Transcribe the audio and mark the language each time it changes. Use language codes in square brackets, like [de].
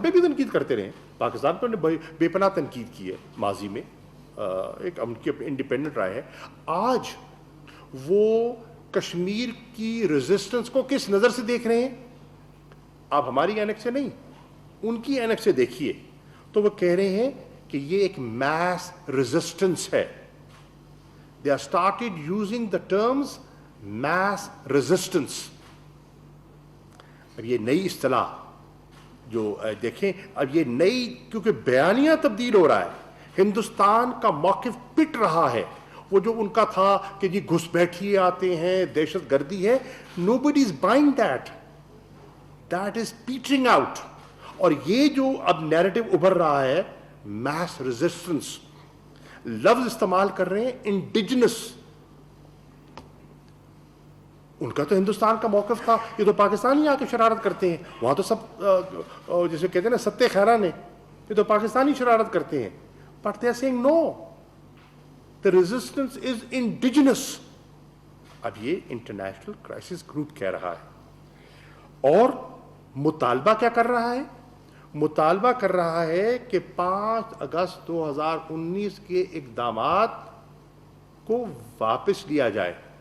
[ur] ہم پہ بھی تنقید کرتے رہے, پاکستان پہ انہوں نے بے پناہ تنقید کی ہے ماضی میں, ایک ان کی انڈیپینڈنٹ رائے ہے. آج وہ کشمیر کی ریزسٹنس کو کس نظر سے دیکھ رہے ہیں؟ آپ ہماری اینک سے نہیں, ان کی اینک سے دیکھیے تو وہ کہہ رہے ہیں کہ یہ ایک میس ریزسٹنس ہے. [en] They have started using the terms mass resistance. [ur] اب یہ نئی اصطلاح جو دیکھیں, اب یہ نئی کیونکہ بیانیہ تبدیل ہو رہا ہے, ہندوستان کا موقف پٹ رہا ہے. وہ جو ان کا تھا کہ جی گھس بیٹھیے آتے ہیں, دہشت گردی ہے, [en] nobody is buying that. That is petering out. [ur] اور یہ جو اب نیریٹو ابھر رہا ہے mass resistance, لفظ استعمال کر رہے ہیں انڈیجنس. ان کا تو ہندوستان کا موقف تھا یہ تو پاکستانی آ کے شرارت کرتے ہیں, وہاں تو سب جسے کہتے ہیں نا ستے خیرہ نے, یہ تو پاکستانی شرارت کرتے ہیں. [en] But they are saying no, the resistance is indigenous. [ur] اب یہ انٹرنیشنل کرائسس گروپ کہہ رہا ہے, اور مطالبہ کیا کر رہا ہے؟ مطالبہ کر رہا ہے کہ 5 اگست 2019 کے اقدامات کو واپس لیا جائے.